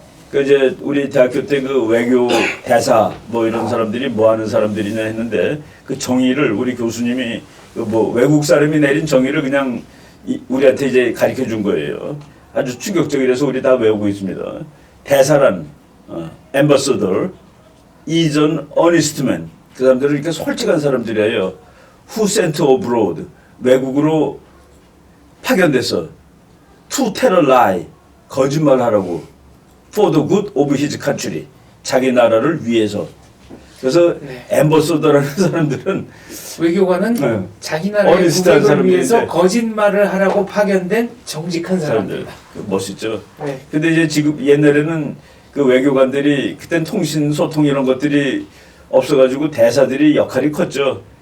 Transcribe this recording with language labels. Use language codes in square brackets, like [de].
[ko] 그 이제 우리 대학교 때 그 외교 대사 뭐 이런 사람들이 뭐 하는 사람들이냐 했는데 그 정의를 우리 교수님이 그 뭐 외국 사람이 내린 정의를 그냥 우리한테 이제 가르쳐 준 거예요. 아주 충격적이라서 우리 다 외우고 있습니다. 대사란 [en] ambassador is an honest man. [ko] 그 사람들은 이렇게 솔직한 사람들이에요. [en] Who sent abroad? [ko] 외국으로 파견돼서 [en] to tell a lie. [ko] 거짓말하라고. [en] For the good of his country. [ko] 자기 나라를 위해서. 그래서 네. 엠버서더라는 사람들은 외교관은 네. 자기 나라의 어리스트한 국익을 위해서 사람들인데. 거짓말을 하라고 파견된 정직한 사람입니다. 멋있죠. 네. 근데 이제 지금 옛날에는 그 외교관들이 그땐 통신 소통 이런 것들이 없어가지고 대사들이 역할이 컸죠.